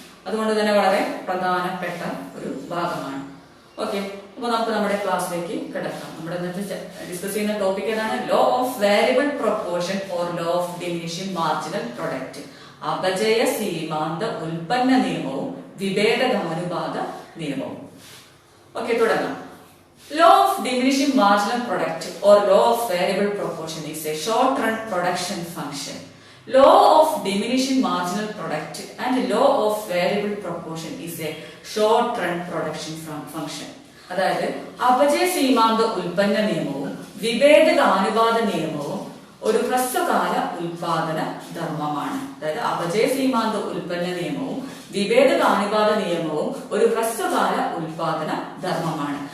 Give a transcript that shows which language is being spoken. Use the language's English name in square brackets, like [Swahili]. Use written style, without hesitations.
[Malayalam] അതുകൊണ്ട് തന്നെ വളരെ പ്രധാനപ്പെട്ട ഒരു ഭാഗമാണ്. ഓക്കെ, അപ്പൊ നമുക്ക് നമ്മുടെ ക്ലാസ്സിലേക്ക് കിടക്കാം. നമ്മുടെ ഇന്നത്തെ ഡിസ്കസ് ചെയ്യുന്ന ടോപ്പിക് ഏതാണ്? Law of variable proportion or law of diminishing marginal product. അപചയ സീമാന്ത ഉൽപ്പന്ന നിയമവും വിഭേദകാനുപാത നിയമവും. ഓക്കെ, തുടങ്ങാം. [English] Law of diminishing marginal product or law of variable proportion is a short-run production function. Law of diminishing marginal product and law of variable proportion is a short-run production function. [Malayalam] അതായത് അപചയ സീമാന്ത ഉൽപ്പന്ന നിയമവും വിഭേദകാനുപാത നിയമവും ഒരു ഹ്രസ്വകാല ഉൽപാദന ധർമ്മമാണ്. അതായത് അപചയ സീമാന്ത ഉൽപ്പന്ന നിയമവും വിഭേദകാനുപാത നിയമവും ഒരു ഹ്രസ്വകാല ഉൽപാദന ധർമ്മമാണ്.